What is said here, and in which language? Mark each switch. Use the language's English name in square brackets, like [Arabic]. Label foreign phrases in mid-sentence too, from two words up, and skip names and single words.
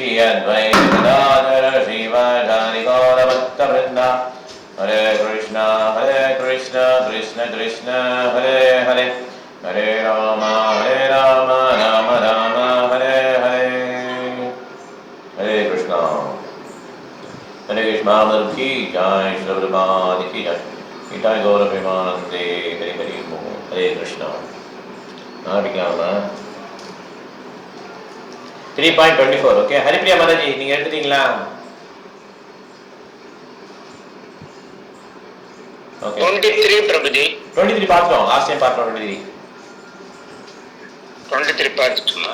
[Sanskrit] Advaita Gadadhara Shri Vajani Gaura Bhakta Vrinda Hare Krishna Krishna Krishna Hare Hare Hare Rama Rama Rama Hare Hare Hare Krishna Hare Krishna Mahaprabhu [Hindi] ki jai, [Sanskrit] Srila Prabhupada [Hindi] ki jai. [Sanskrit] Nitai Gaura Premanande, Hare Hare Mo, Hare Krishna. [Tamil] ஆடிக்கலாமா 3.24 ஓகே ஹரிப்ரியா மாதாஜி நீங்க எடுத்துட்டீங்களா ஓகே 23 பிரபுஜி 23 பார்த்தோம் [English] last time [Tamil] பார்த்தோம் 23 பார்த்துட்டோமா